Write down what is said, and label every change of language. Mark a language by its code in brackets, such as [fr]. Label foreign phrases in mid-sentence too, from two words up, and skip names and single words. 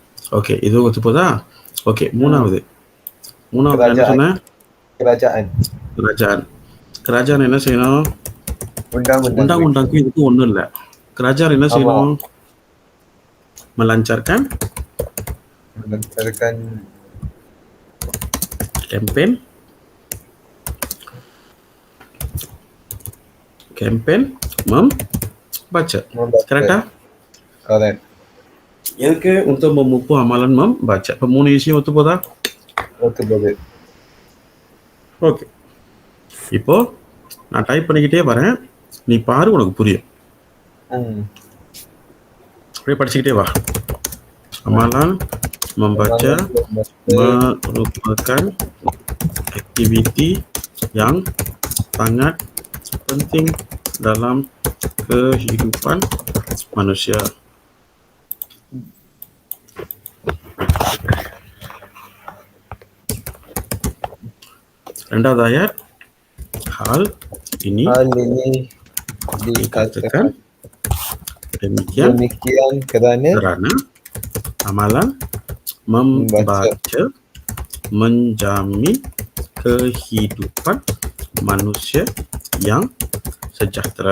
[ta] ஓகே, இது ஒத்து போதா? ஓகே, மூணாவது என்ன [ms] Kerajaan. [ta] சொன்னேன்? [ms] Kerajaan. kerajaan. kerajaan [ta] என்ன செய்யணும்? Undang-undang duit. [ms] undang-undangku itu [ta] ஒண்ணும் இல்ல. kerajaan என்ன ஆமா. செய்யணும்? [ms] melancarkan Melancarkan campaign membaca. membaca. [en] Correct? Correct. [ta] எதுக்கு? [ms] untuk memupuk amalan membaca. [ta] இப்ப 3 விஷயம் ஒத்து போதா? ஒத்து போகுது. ஓகே, இப்போ நான் டைப் பண்ணிக்கிட்டே வரேன், நீ பாரு, உனக்கு புரியும். அப்படியே படிச்சுக்கிட்டே வா. [ms] amalan membaca merupakan aktiviti yang sangat penting dalam kehidupan manusia. Rendah ayat, hal ini dikatakan demikian kerana amalan membaca menjamin kehidupan manusia yang sejahtera.